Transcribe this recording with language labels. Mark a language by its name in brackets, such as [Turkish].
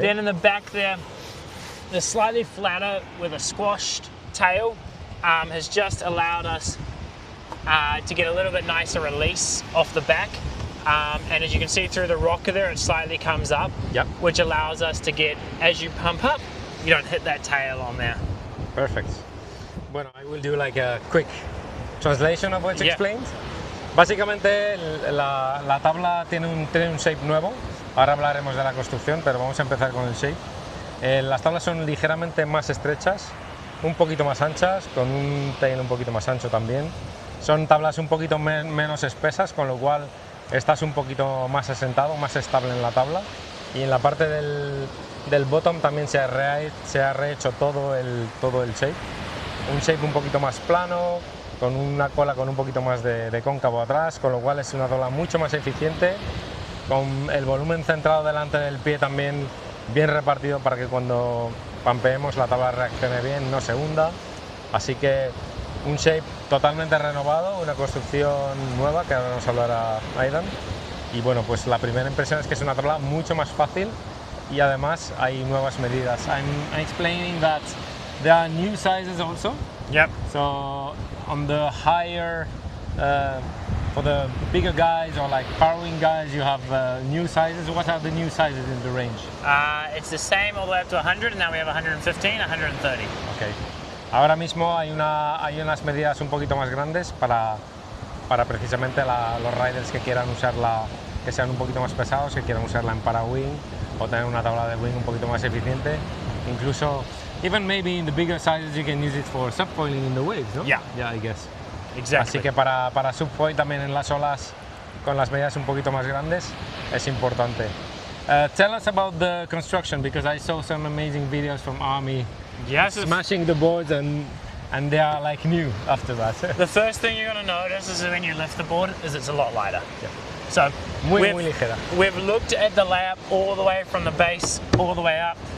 [English] Then in the back there, the slightly flatter with a squashed tail has just allowed us to get a little bit nicer release off the back. And as you can see through the rocker there, it slightly comes up, Yep. which allows us to get, as you pump up, you don't hit that tail on there. Perfect. Bueno, I will do like a quick translation of what's Yeah. explained. [Spanish] Básicamente la tabla tiene un shape nuevo. Ahora hablaremos de la construcción, pero vamos a empezar con el shape. Las tablas son ligeramente más estrechas, un poquito más anchas, con un tail un poquito más ancho también. Son tablas un poquito menos espesas, con lo cual estás un poquito más asentado, más estable en la tabla. Y en la parte del bottom también se ha rehecho todo el shape. Un shape un poquito más plano, con una cola con un poquito más de cóncavo atrás, con lo cual es una tabla mucho más eficiente, con el volumen centrado delante del pie también bien repartido para que cuando pampeemos la tabla reaccione bien, no se hunda. Así que un shape totalmente renovado, una construcción nueva que ahora nos hablará Aidan. Y bueno, pues la primera impresión es que es una tabla mucho más fácil y además hay nuevas medidas. [English] I'm explaining that there are new sizes also. Yep. So on the higher, for the bigger guys or like powering guys, you have new sizes. What are the new sizes in the range? It's the same all the way up to 100, and now we have 115, 130. Okay. [Spanish] Ahora mismo hay unas medidas un poquito más grandes para precisamente los riders que quieran usarla, que sean un poquito más pesados, que quieran usarla en para-wing o tener una tabla de wing un poquito más eficiente. Incluso, [English] even maybe in the bigger sizes you can use it for subfoiling in the waves, ¿no? Yeah. Yeah, I guess. Exactly. [Spanish] Así que para subfoil también en las olas con las medidas un poquito más grandes es importante. [English] Tell us about the construction, because I saw some amazing videos from Army. Yes. Smashing the boards and they are like new after that. The first thing you're going to notice is when you lift the board is it's a lot lighter. Yeah. So [Spanish] Muy ligera. [English] We've looked at the layout all the way from the base all the way up.